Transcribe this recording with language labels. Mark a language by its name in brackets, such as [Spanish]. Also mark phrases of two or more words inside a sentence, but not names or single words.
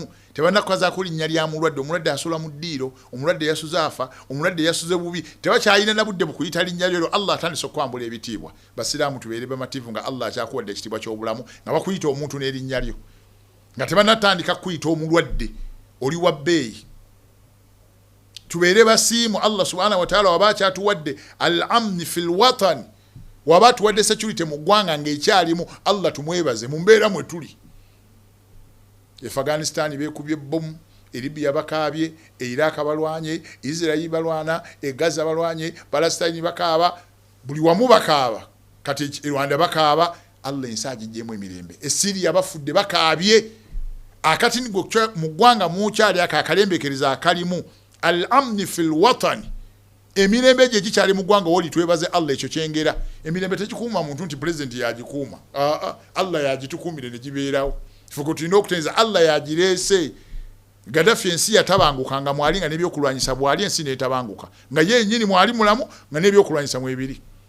[Ganda] Tebanakukazaako linnya lya mulwadde. Omulwadde asula mu ddiiro, omulwadde yasuze afa, omulwadde yasuze bubi, tebakyalina na budde bukuyita linnya lyo. Allah atandise okwambula ebitiibwa. Basiraamu tubeere bamativu nga Allah akyakuwadde ekitiibwa ky'obulamu nga bakuyita omuntu n'erinnya lyo, nga tebanatandika kuyita omulwadde oli wa bbeeyi. Tubeere basiimu. Allah [Arabic] سبحانه وتعالى [Ganda] waba akyatuwadde [Arabic] الأمن في الوطن, [Ganda] waba atuwadde security mu ggwanga ng'ekyalimu. Allah tumwebaze mu mbeera mwe tuli. Afghanistan beekubye bomu, Libya bakaabye, Iraq balwanye, Israel balwana, Gaza balwanye, Palestine bakaaba, buli wamu bakaaba, kati Rwanda bakaaba. Allah ensi agijjemu emirembe. Syria bafudde bakaabye. Akati mu ggwanga mukyali akalembekereza akalimu [Arabic] الأمن في الوطن, [Ganda] emirembe gye gikyali mu ggwanga woli twebaze Allah ekyo kyengera. Emirembe tekikuuma muntu nti president yagikuuma, Allah yagitukuumire ne gibeerawo. Fuko tulina okutenza Allah yagireese. Gaddafi ensi yatabangukanga mwali nga n'ebyokulwanyisa bwali ensi n'etabanguka, nga yennyini mwali mulamu nga n'ebyokulwanyisa mwebiri.